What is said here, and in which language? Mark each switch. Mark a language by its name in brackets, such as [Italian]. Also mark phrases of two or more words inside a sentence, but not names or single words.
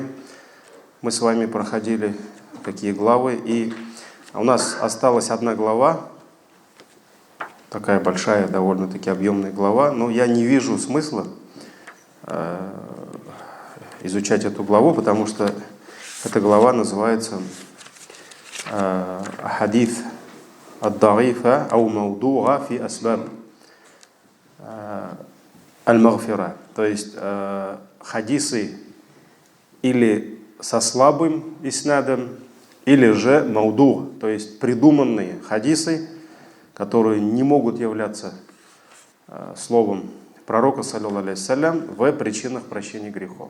[Russian] Мы с вами проходили такие главы, и у нас осталась одна глава, такая большая, довольно-таки объемная глава, но я не вижу смысла изучать эту главу, потому что эта глава называется «Хадис ад-даифа ау маудуга фи асбаб аль-магфира», то есть хадисы или со слабым иснадом, или же мауду, то есть придуманные хадисы, которые не могут являться словом пророка, [Arabic] صلى الله عليه وسلم, [Russian] в причинах прощения грехов.